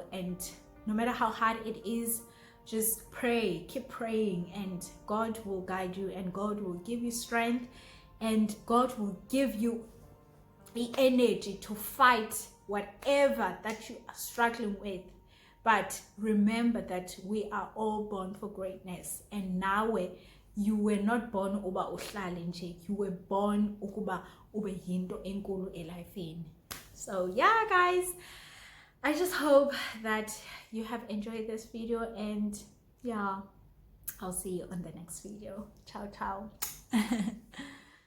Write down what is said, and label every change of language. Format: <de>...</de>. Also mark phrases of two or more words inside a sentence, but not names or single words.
<en>And no matter how hard it is, just pray, keep praying, and God will guide you, and God will give you strength, and God will give you the energy to fight whatever that you are struggling with. But remember that we are all born for greatness, and now you were not born</en> <xh>uba uhlale nje,</xh> <en>you were born</en> <xh>ukuba ube yinto enkulu elifeni.</xh> <en>So yeah, guys, I just hope that you have enjoyed this video, and yeah, I'll see you on the next video.</en> <it>Ciao ciao.</it>